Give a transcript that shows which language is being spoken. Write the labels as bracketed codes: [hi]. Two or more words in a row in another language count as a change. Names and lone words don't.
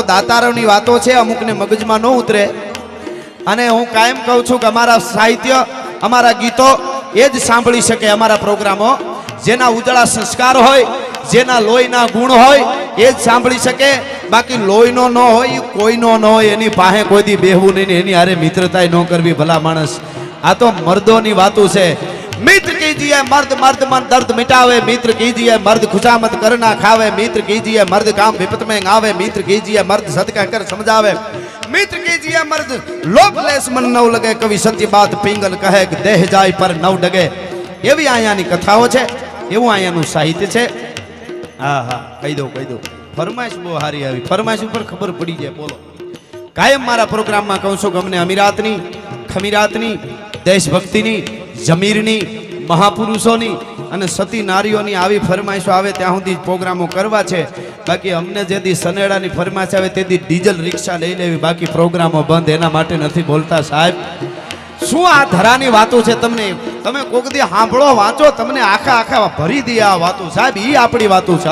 [gu] દાતારોની વાતો છે અમુકને મગજમાં ન ઉતરે અને હું કાયમ કહું છું કે અમારા સાહિત્ય અમારા ગીતો એ જ સાંભળી શકે અમારા પ્રોગ્રામો જેના ઉજળા સંસ્કાર હોય જેના લોહીના ગુણ હોય એ જ સાંભળી શકે બાકી લોહીનો ન હોય કોઈનો ન હોય એની પાસે કોઈથી બેહવું નહીં એની હારે મિત્રતાય ન કરવી ભલા માણસ આ તો મર્દોની વાતો છે [hi] मित्र कीजिए मर्द मर्द मन दर्द मिटावे मित्र कीजिए मर्द खुशामत करना खावे मित्र कीजिए मर्द काम विपत में आवे मित्र कीजिए मर्द सदका कर समझावे मित्र कीजिए मर्द लोभ लेस मन नव लगे कवि सत्य बात पिंगल कहे देह जाय पर नव डगे [gu] એવી આયાની કથાઓ છે એવં આયાનું સાહિત્ય છે હાં હાં કહી દો ફરમાઈશ બો હારી આવી ફરમાઈશ પર ખબર પડી જાએ બોલો કાયમ મારા પ્રોગ્રામ મેં કહું છું અમને અમીરાતની ખમીરાતની દેશભક્તિની જમીરની મહાપુરુષોની અને સતી નારીઓની આવી ફરમાઈશો આવે ત્યાં સુધી પ્રોગ્રામો કરવા છે બાકી અમને જેથી સનેડાની ફરમાઈશ આવે તેથી ડીઝલ રિક્ષા લઈ લેવી બાકી પ્રોગ્રામો બંધ એના માટે નથી બોલતા સાહેબ શું આ ધરાની વાતો છે તમને તમે કોક દી સાંભળો વાંચો તમને આખા ભરી દે આ વાતો સાહેબ ઈ આપણી વાતો છે